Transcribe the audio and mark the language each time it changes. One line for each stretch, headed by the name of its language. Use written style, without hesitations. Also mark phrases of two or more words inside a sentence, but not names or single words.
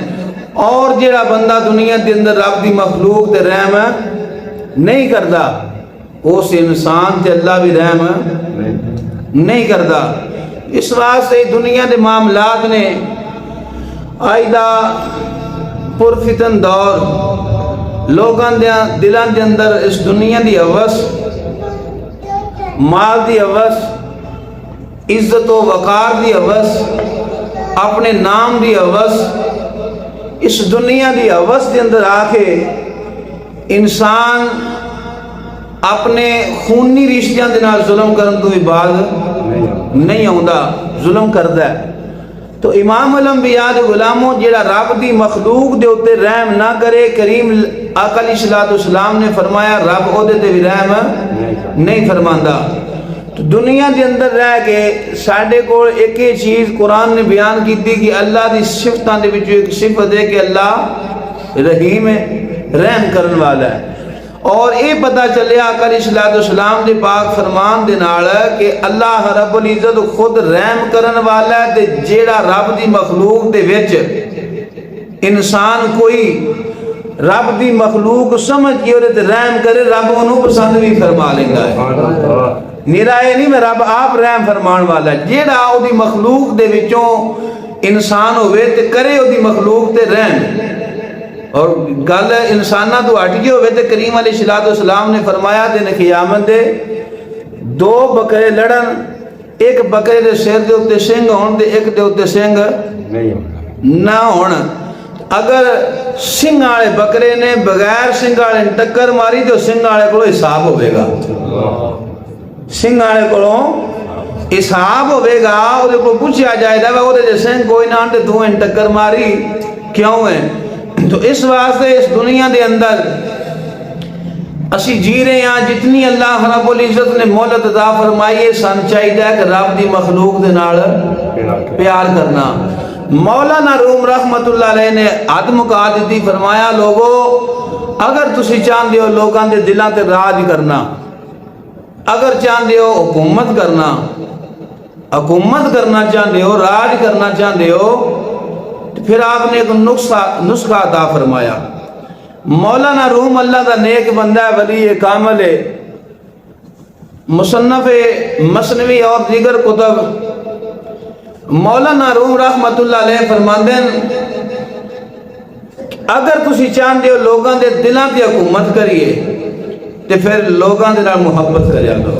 Punjabi: اور جڑا بندہ دنیا دے اندر رب دی مخلوق تے رحم نہیں کردا اس انسان تے اللہ بھی رحم نہیں کردا۔ اس واسطے دنیا دے معاملات نے آئیدہ پرفتن دور لوگاں دے دلاں دے اندر اس دنیا دی ہوس، مال دی ہوس، عزت و وقار دی ہوس، اپنے نام دی ہوس، اس دنیا دی ہوس دے اندر آ کے انسان اپنے خونی رشتیاں دے نال ظلم کرن تو بھی باز نہیں آوندا، ظلم کردا ہے۔ تو امام الانبیاء دے غلاموں جڑا رب دی مخلوق دے اوتے رحم نہ کرے، کریم آقا
Arabic: علیہ الصلوۃ والسلام
Punjabi: نے فرمایا رب او دے تے بھی رحم نہیں فرماندا۔ تو دنیا دے اندر رہ کے ساڈے کول ایک ہی چیز قرآن نے بیان کیتی کہ اللہ دی صفتاں دے وچ ایک صفت ہے کہ اللہ رحیم ہے، رحم کرن والا ہے۔ اور یہ پتہ چلیا آقا
Arabic: علیہ الصلوۃ والسلام
Punjabi: دے پاک فرمان دے نال کہ
Arabic: اللہ رب العزت
Punjabi: خود رحم کرن والا ہے، تے جیڑا رب دی مخلوق دے وچ انسان کوئی رب دی مخلوق سمجھ کے اور رحم کرے، رب انہوں پسند بھی فرما لیندا ہے۔
Arabic: سبحان اللہ
Punjabi: نرائے نہیں میں رب آپ رحم فرمان والا ہے، جیڑا او دی مخلوق دے وچوں انسان ہوئے تے کرے او دی مخلوق تے رحم، اور گل انسانہ تو ہٹ گئی ہوئے تے کریم
Arabic: علیہ الصلوۃ والسلام
Punjabi: نے فرمایا دن قیامت دے دو بکرے لڑن، ایک بکرے دے سر دے اوتے سنگ ہون تے ایک دے اوتے سنگ نہیں ہونا نہ ہون، اگر سنگ والے بکرے نے بغیر سنگ والے نے ٹکر ماری تو سنگ والے کو حساب ہوئے گا، سنگ والے کو حساب ہوئے گا، وہ کو پوچھا جائے گا وہ سنگ کوئی نہ تے تو ان ٹکر ماری کیوں ہے؟ تو اس واسطے اس دنیا دے اندر اسی جی رہے ہیں، جتنی
Arabic: اللہ رب العزت
Punjabi: نے مہلت عطا فرمائی ہے، سن چاہیے کہ رب دی مخلوق دے نال پیار کرنا۔ مولانا روم
Arabic: رحمت اللہ علیہ
Punjabi: نے حد مکا دیتی، فرمایا لوگو اگر تسی چاہندے ہو لوگاں دے دلاں تے راج کرنا، اگر چاہندے ہو حکومت کرنا چاہندے ہو، راج کرنا چاہندے ہو، پھر آپ نے ایک نسخہ عطا فرمایا۔ مولانا روم اللہ دا نیک بندہ ہے، ولی کامل ہے، مصنف مثنوی اور دیگر کتب، مولانا روم
Arabic: رحمت اللہ علیہ
Punjabi: فرماندے ہیں اگر تسی چاہندے ہو لوگاں دے دلاں تے حکومت کریے تے پھر لوگاں دے نال محبت کریا کرو،